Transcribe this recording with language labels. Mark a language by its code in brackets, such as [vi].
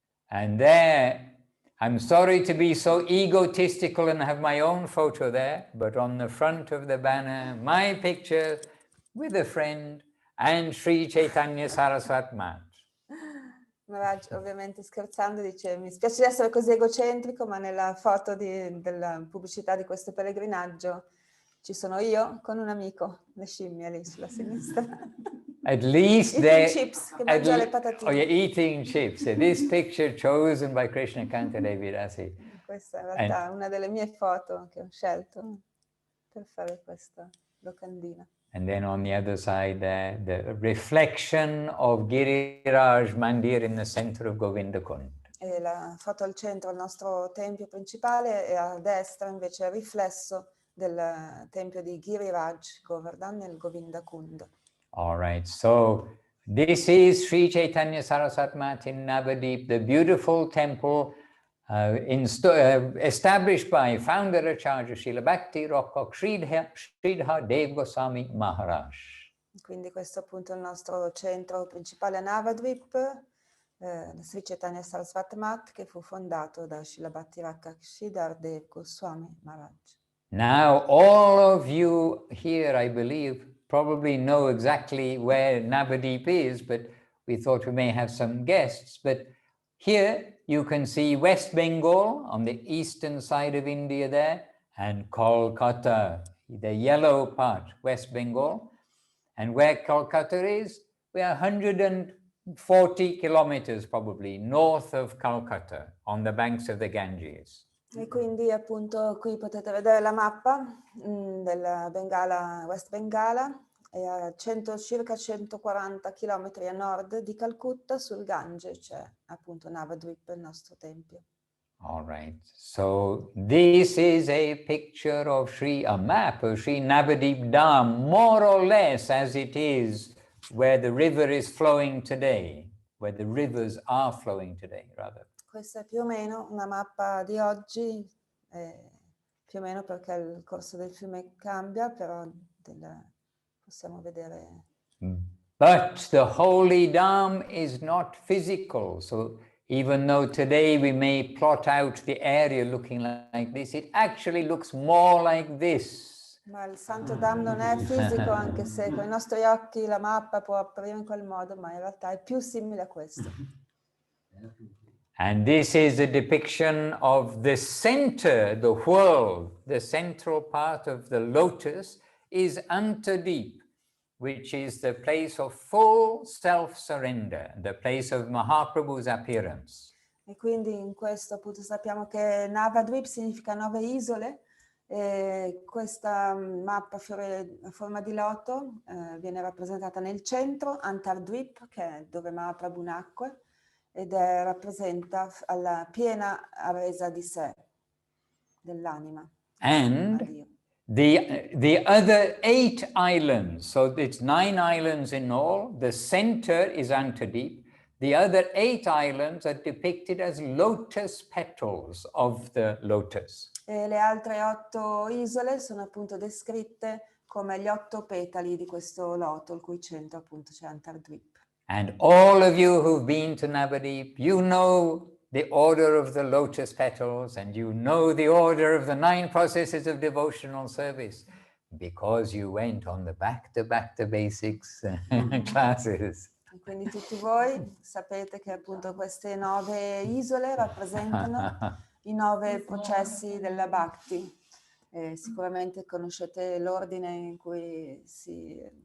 [en] And there, I'm sorry to be so egotistical and have my own photo there, but on the front of the banner, my picture with a friend and Sri Caitanya Saraswat Mat. [it] Maharaj, ovviamente scherzando, dice: mi spiace di essere così egocentrico, ma nella foto della pubblicità di questo pellegrinaggio ci sono io con un amico, le scimmie lì sulla sinistra. [en] At least eating chips, [it] che mangia le patatine. [en] Oh, you're eating chips. This picture chosen by Krishna Kanta Devi Rasi. [it] Questa è in realtà una delle mie foto che ho scelto per fare questa locandina. [en] And then on the other side there, the reflection of Giriraj Mandir in the center of Govinda Kund. [it] E la foto al centro, il nostro tempio principale, e a destra invece il riflesso del tempio di Giriraj, Govardhan, nel Govinda Kund. [en] All right, so this is Sri Caitanya Saraswat Mat in Navadwip, the beautiful temple established by founder Acharya Srila Bhakti Sridhar Dev Goswami Maharaj. [it] Quindi questo è appunto il nostro centro principale a Navadwip, Sri Caitanya Saraswat Mat, che fu fondato da Srila Bhakti Sridhar Dev Goswami Maharaj. [en] Now all of you here, I believe, probably know exactly where Navadwip is, but we thought we may have some guests. But here you can see West Bengal on the eastern side of India there, and Kolkata, the yellow part, West Bengal. And where Kolkata is, we are 140 kilometers probably north of Calcutta, on the banks of the Ganges. [it] E quindi appunto qui potete vedere la mappa della Bengala, West Bengala, è a circa 140 km a nord di Calcutta, sul Gange c'è appunto Navadwip, il nostro tempio. [en] All right, so this is a picture of a map of Sri Navadwip Dham, more or less as it is where the river is flowing today, where the rivers are flowing today, rather. [it] Questa è più o meno una mappa di oggi, più o meno perché il corso del fiume cambia, però possiamo vedere. [en] But the holy Dham is not physical, so even though today we may plot out the area looking like this, it actually looks more like this. [it] Ma il Santo Dham non è fisico, anche se con i nostri occhi la mappa può apparire in quel modo, ma in realtà è più simile a questo. [en] And this is a depiction of the center, the world, the central part of the lotus is Antadeep, which is the place of full self-surrender, the place of Mahaprabhu's appearance. [it] E quindi in questo appunto sappiamo che Navadwip significa 9 isole, e questa mappa a forma di loto viene rappresentata nel centro, Antardwip, che è dove Mahaprabhu nacque, ed rappresenta alla piena resa di sé, dell'anima. [en] And the other 8 islands, so it's 9 islands in all, the center is Antadeep, the other 8 islands are depicted as lotus petals of the lotus. [it] E le altre 8 isole sono appunto descritte come gli 8 petali di questo loto, il cui centro appunto c'è Antardwip. [en] And all of you who've been to Navadwip, you know the order of the lotus petals, and you know the order of the 9 processes of devotional service, because you went on the back to basics classes. [it] E quindi tutti voi sapete che appunto queste 9 isole rappresentano i 9 processi della Bhakti. Sicuramente conoscete l'ordine in cui si